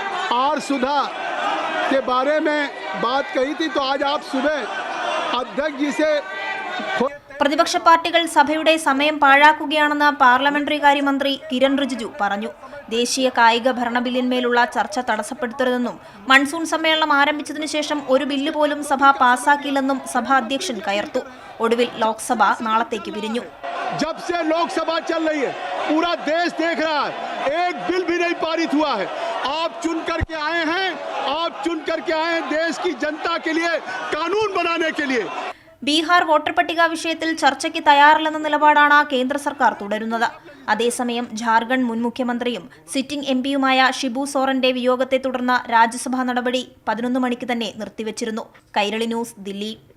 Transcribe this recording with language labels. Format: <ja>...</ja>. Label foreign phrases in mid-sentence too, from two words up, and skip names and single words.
<ml>പ്രതിപക്ഷ പാർട്ടികൾ സഭയുടെ സമയം പാഴാക്കുകയാണെന്ന് പാർലമെന്ററി കാര്യമന്ത്രി കിരൺ റിജിജു പറഞ്ഞു. ദേശീയ കായിക ഭരണ ബില്ലിന്മേലുള്ള ചർച്ച തടസ്സപ്പെടുത്തരുതെന്നും മൺസൂൺ സമ്മേളനം ആരംഭിച്ചതിനു ശേഷം ഒരു ബില്ല് പോലും സഭ പാസാക്കിയില്ലെന്നും സഭാ അധ്യക്ഷൻ കയർത്തു. ഒടുവിൽ ലോക്സഭ നാളത്തേക്ക് പിരിഞ്ഞു.</ml> <hi>जब से लोकसभा चल रही है पूरा देश देख रहा है, एक बिल भी नहीं पारित हुआ है. आप चुन करके आए हैं देश की जनता के लिए कानून बनाने के लिए.</hi> <ml>ബീഹാർ വോട്ടർ പട്ടിക വിഷയത്തിൽ ചർച്ചയ്ക്ക് തയ്യാറില്ലെന്ന നിലപാടാണ് കേന്ദ്ര സർക്കാർ തുടരുന്നത്. അതേസമയം ജാർഖണ്ഡ് മുൻ മുഖ്യമന്ത്രിയും</ml> <en>sitting MP</en> <ml>ഷിബു സോറന്റെ വിയോഗത്തെ തുടർന്ന് രാജ്യസഭാ നടപടി 11 മണിക്ക് തന്നെ നിർത്തിവച്ചിരുന്നു. കൈരളി ന്യൂസ്, ദില്ലി.</ml>